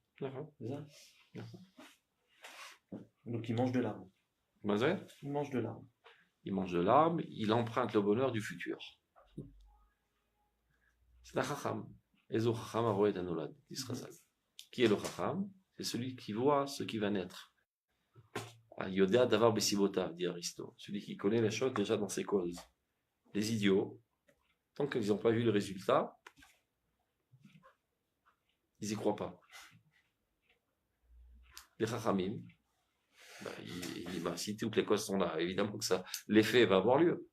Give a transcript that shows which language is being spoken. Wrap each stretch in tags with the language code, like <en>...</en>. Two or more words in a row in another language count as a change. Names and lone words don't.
<fr>C'est ça. Donc il mange de l'âme. Il mange de l'âme. Il mange de l'âme, il emprunte le bonheur du futur. C'est un chacham.</fr> <he>איזהו חכם הרואה את הנולד, dit Chazal.</he> <fr>Qui est le chacham? C'est celui qui voit ce qui va naître.</fr> <he>יודע דבר בסיבותיו,</he> <fr>dit Aristote. Celui qui connaît les choses déjà dans ses causes. Les idiots, tant qu'ils n'ont pas vu le résultat, ils n'y croient pas. Les chachamim, si toutes les causes sont là, évidemment que ça, l'effet va avoir lieu.</fr>